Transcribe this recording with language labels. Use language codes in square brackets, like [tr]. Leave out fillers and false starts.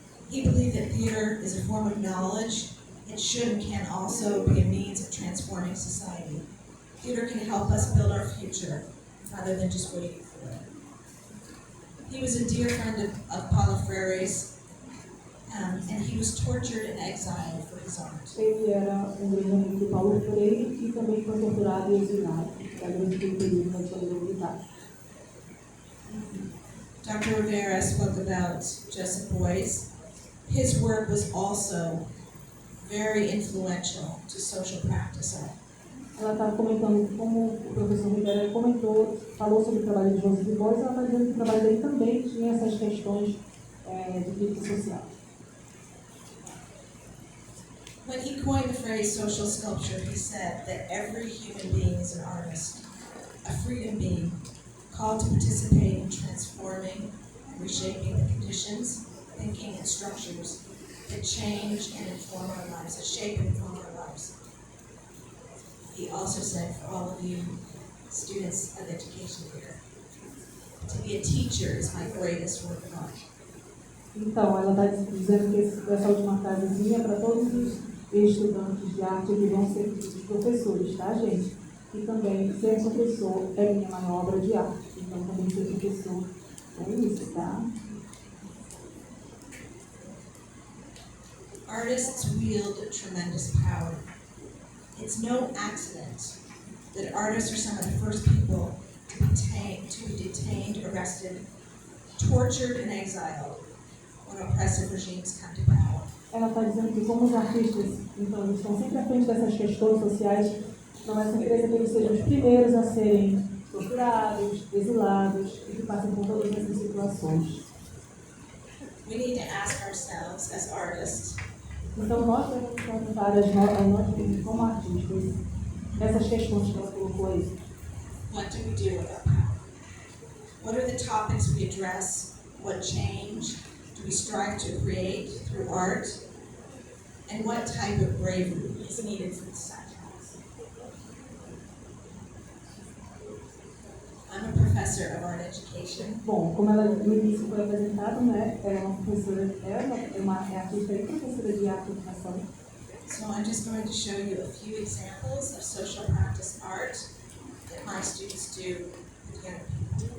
[en] He believed that theater is a form of knowledge. It should and can also be a means of transforming society. Theater can help us build our future rather than just waiting for it. He was a dear friend of Paulo Freire's, and he was tortured and exiled for his art. [pt] Ele era grande amigo do Paulo Freire e também foi torturado e exilado, durante aquele período da ditadura militar. [en] Dr. Rivera spoke about Joseph Beuys. His work was also very influential to social practice art. [pt] ela está comentando, como o professor Ribeiro comentou, falou sobre o trabalho de Joseph Beuys, ela está dizendo que o trabalho dele também tinha essas questões de crítica social. [en] When he coined the phrase social sculpture, he said that every human being is an artist, a freedom being, called to participate in transforming and reshaping the conditions, thinking, and structures that change and inform our lives, that shape and inform our lives. He also said, for all of you students of education here, to be a teacher is my greatest work of art. [pt] Então, ela está dizendo que essa última frasezinha é para todos os estudantes de arte que vão ser futuros professores, tá, gente? E também, ser professor é minha maior obra de arte. Então, também ser professor é isso, tá? [en] Artists wield tremendous power. It's no accident that artists are some of the first people to be detained, arrested, tortured, and exiled when oppressive regimes come to power. [pt] Ela está dizendo que, como os artistas, então, eles estão sempre à frente dessas questões sociais, não é surpresa que eles sejam os primeiros a serem torturados, exilados e que passem por todas essas situações. [en] We need to ask ourselves as artists, [pt] Então, nós devemos perguntar a nós, como artistas, essas questões que ela colocou aí. [en] what do we do with our power? What are the topics we address? What change do we strive to create through art? And what type of bravery is needed for such acts? I'm a professor of art education. [pt] Bom, como ela no início foi apresentada, né, é uma professora, é artista e professora de arte e educação. [en] So I'm just going to show you a few examples of social practice art that my students do with young people.